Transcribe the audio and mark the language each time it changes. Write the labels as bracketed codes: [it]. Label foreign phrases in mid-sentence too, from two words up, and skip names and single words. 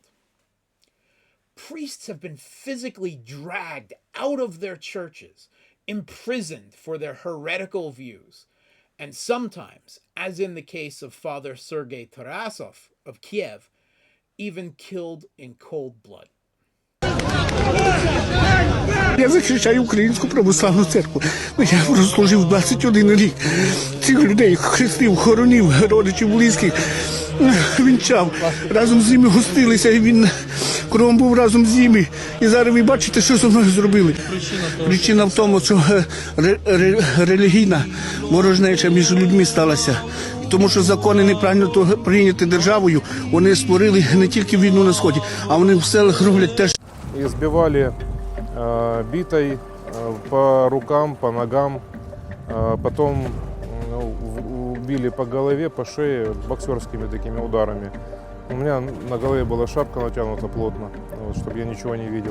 [en] Priests have been physically dragged out of their churches, imprisoned for their heretical views, and sometimes, as in the case of Father Sergei Tarasov of Kiev, even killed in cold blood. [uk] Я захищаю Українську православну церкву. Я прослужив 21 рік. Цих людей хрестив, хоронив, родичів близьких, вінчав. Разом з ними гостилися, і він кровом був разом з ними. І зараз ви бачите, що зі мною зробили. Причина в тому, що релігійна ворожнеча між людьми сталася. Тому що закони неправильно прийняті державою, вони створили не тільки війну на Сході, а вони в селах роблять теж. [ru] Избивали битой по рукам, по ногам, потом били по голове, по шее боксерскими такими ударами. У меня на голове была шапка натянута плотно, вот, чтобы я ничего не видел.